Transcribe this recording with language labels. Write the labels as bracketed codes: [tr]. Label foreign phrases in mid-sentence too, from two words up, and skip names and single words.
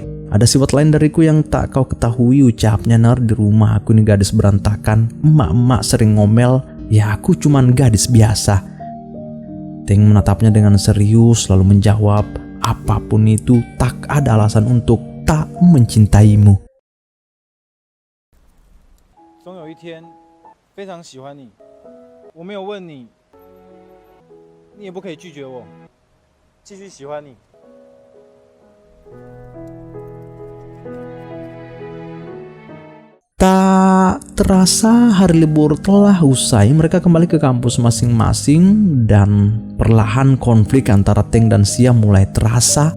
[id] Ada sifat lain dariku yang tak kau ketahui, ucapnya. Di rumah aku ini gadis berantakan, emak-emak sering ngomel, ya aku cuman gadis biasa. Teng menatapnya dengan serius lalu menjawab, apapun itu tak ada alasan untuk tak mencintaimu. [zh] 总有一天非常喜欢你，我没有问你，你也不可以拒绝我，继续喜欢你。 [id] Tak terasa hari libur telah usai, mereka kembali ke kampus masing-masing dan perlahan konflik antara Teng dan Sia mulai terasa.